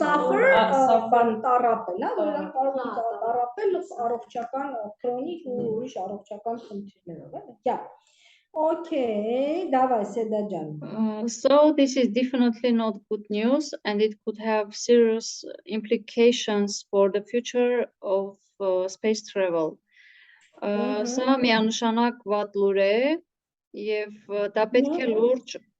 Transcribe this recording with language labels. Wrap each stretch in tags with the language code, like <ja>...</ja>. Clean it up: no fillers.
<hy>Suffer տարապել, որոնք կարող են տարապել առողջական քրոնիկ ու ուրիշ առողջական խնդիրներով, Yeah.</hy> <en>Okay, давай, Sedajan. So this is definitely not good news, and it could have serious implications for the future of space travel.</en> <hy>Սա միանշանակ վատ լուր է եւ դա պետք է լուրջ</hy>